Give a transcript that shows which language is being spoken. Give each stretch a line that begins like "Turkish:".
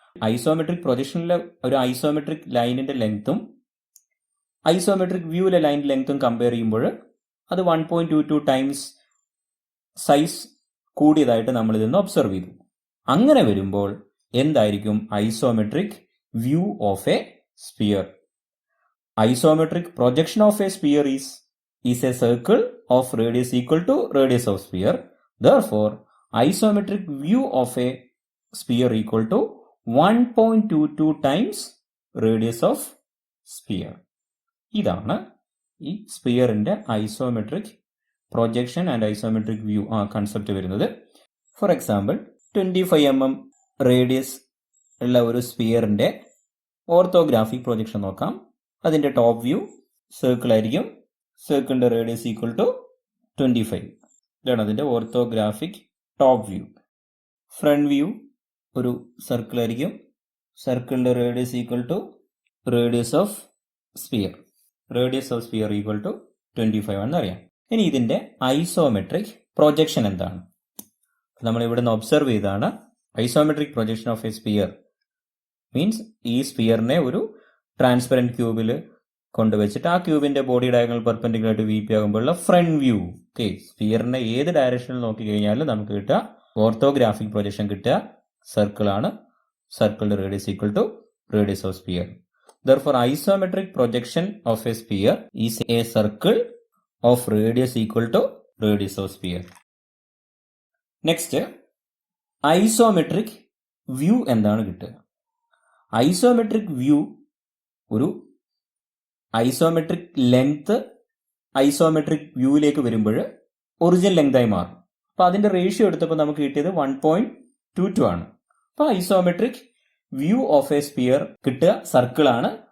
Malayalam: Isometric പ്രൊജക്ഷനിലെ ഒരു isometric ലൈനിന്റെ ലെങ്ത്തും ഐസോമെട്രിക് വ്യൂവിലെ ലൈൻ ലെങ്ത്തും കമ്പയർ ചെയ്യുമ്പോൾ അത് 1.22 ടൈംസ് സൈസ് കൂടിയതായിട്ട് നമ്മൾ ഇതിന്ന് ഒബ്സർവ് ചെയ്തു. അങ്ങനെ വരുമ്പോൾ എന്തായിരിക്കും isometric view of A sphere?
English: Isometric projection of a sphere is a circle of radius equal to radius of sphere. Therefore, isometric view of a sphere equal to 1.22 times radius of sphere.
Malayalam: ഇതാണ് ഈ സ്പിയറിന്റെ isometric projection and isometric view concept വരുന്നത്. For example 25 mm radius ഉള്ള ഒരു സ്പിയറിന്റെ orthographic projection നോക്കാം. അതിന്റെ top view circle ആയിരിക്കും. സർക്കിളിന്റെ radius equal to 25. ഇതാണ് അതിന്റെ orthographic top view. Front view ഒരു സർക്കിൾ ആയിരിക്കും.
English: സർക്കിളിന്റെ radius equal to radius of sphere.
Malayalam: Radius of sphere equal to 25 ആണെന്ന് അറിയാം. ഇനി ഇതിന്റെ ഐസോമെട്രിക് പ്രൊജക്ഷൻ എന്താണ്? നമ്മൾ ഇവിടുന്ന് ഒബ്സർവ് ചെയ്താണ് isometric projection of A sphere means ഈ സ്പിയറിനെ ഒരു ട്രാൻസ്പെറന്റ് ക്യൂബിൽ കൊണ്ടുവച്ചിട്ട് ആ ക്യൂബിന്റെ body diagonal perpendicular to V P ആകുമ്പോഴുള്ള front view. Okay, സ്പിയറിനെ ഏത് ഡയറക്ഷനിൽ നോക്കി കഴിഞ്ഞാലും നമുക്ക് കിട്ടുക ഓർത്തോഗ്രാഫിക് പ്രൊജക്ഷൻ കിട്ടുക സർക്കിൾ ആണ്.
English: സർക്കിളിന്റെ radius equal to radius of sphere. Therefore, isometric projection of a sphere is a circle of radius equal to radius of sphere. Next, isometric view
Malayalam: എന്താണ് കിട്ടുക? ഐസോമെട്രിക് വ്യൂ ഒരു ഐസോമെട്രിക് ലെങ്ത് ഐസോമെട്രിക് വ്യൂവിലേക്ക് വരുമ്പോൾ original length ആയി മാറും. അപ്പൊ അതിന്റെ ratio എടുത്തപ്പോൾ നമുക്ക് കിട്ടിയത് 1.22 ആണ്. അപ്പൊ isometric view of A sphere കിട്ടുക സർക്കിൾ ആണ്.